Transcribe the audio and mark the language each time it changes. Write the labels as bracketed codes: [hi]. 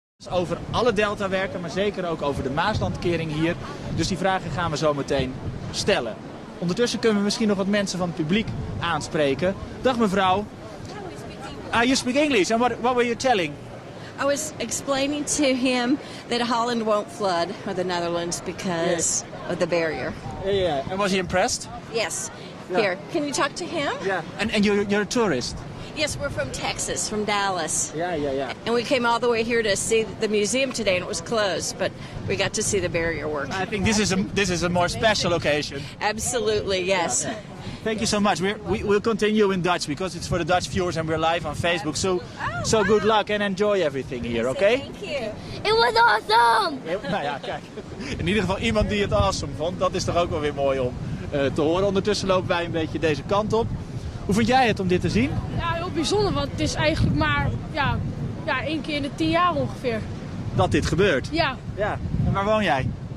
[nl] Over alle deltawerken, maar zeker ook over de Maeslantkering hier. Dus die vragen gaan we zo meteen stellen. Ondertussen kunnen we misschien nog wat mensen van het publiek aanspreken. Dag mevrouw. [en] You speak English. And what were you telling? I was explaining to him that Holland won't flood, or the Netherlands, because of the barrier. Yeah. And was he impressed? Yes. Yeah. Here, can you talk to him? Yeah. And you're a tourist? Yes, we're from Texas, from Dallas. Yeah. And we came all the way here to see the museum today, and it was closed, but we got to see the barrier work. I think this is a more special occasion. Absolutely, yes. Yeah. Thank you so much. We'll continue in Dutch because it's for the Dutch viewers and we're live on Facebook. So good luck and enjoy everything here, okay? Thank you. It was awesome! [nl] Nou ja, kijk. In ieder geval iemand die het awesome vond. Dat is toch ook wel weer mooi om te horen. Ondertussen lopen wij een beetje deze kant op. Hoe vind jij het om dit te zien? Ja, heel bijzonder, want het is eigenlijk maar 1 keer in de 10 jaar ongeveer. Dat dit gebeurt? Ja. En waar woon jij?